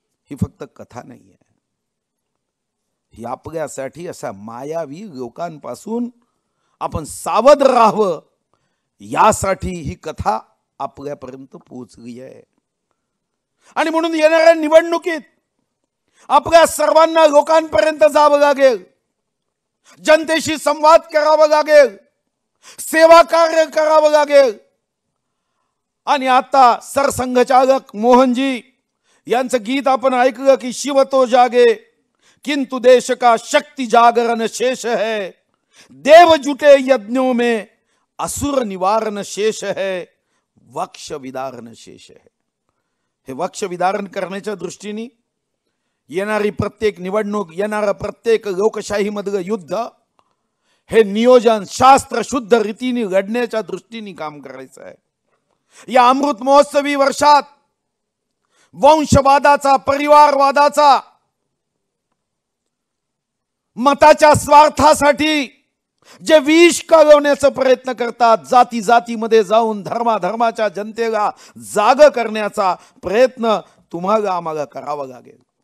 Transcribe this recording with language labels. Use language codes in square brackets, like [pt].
[mr] ही फक्त कथा नाही आहे, ही आपल्यासाठी अशा मायावी लोकांपासून आपण सावध राहावं यासाठी ही कथा आपल्यापर्यंत पोहोचली आहे. आणि म्हणून येणाऱ्या निवडणुकीत आपल्या सर्वांना लोकांपर्यंत जावं लागेल, जनतेशी संवाद करावा लागेल, सेवा कार्य करावं लागेल. आणि आता सरसंघचालक मोहनजी यांचं गीत आपण ऐकलं की [hi] शिव तो जागे किंतु देश का शक्ति जागरण शेष है, देव जुटे यज्ञों में असुर निवारण शेष है, वक्ष विदारण शेष है. [mr] हे वक्ष विदारण करण्याच्या दृष्टीने येणारी प्रत्येक निवडणूक, येणारं प्रत्येक लोकशाही मधलं युद्ध हे नियोजन शास्त्र शुद्ध रीतीने लढण्याच्या दृष्टीने काम करायचं आहे. या अमृत महोत्सवी वर्षात वंशवादाचा, परिवारवादाचा, मताच्या स्वार्थासाठी जे विष कालवण्याचा प्रयत्न करतात, जाती जातीमध्ये जाऊन धर्माच्या जनतेला जाग करण्याचा प्रयत्न तुम्हाला आम्हाला करावा लागेल.